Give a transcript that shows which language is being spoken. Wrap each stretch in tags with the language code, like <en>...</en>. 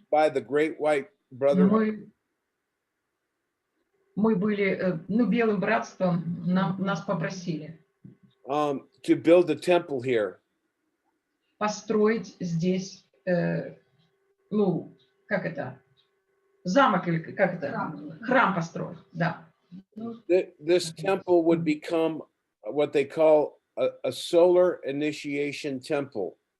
<en>by the Great White Brotherhood</en> <ru>Мы были, Белым братством нас попросили</ru> <en>to build a temple here.</en> <ru>построить здесь, как это, замок или как это, храм построить, да.</ru> <en>This temple would become what they call a solar initiation temple.</en>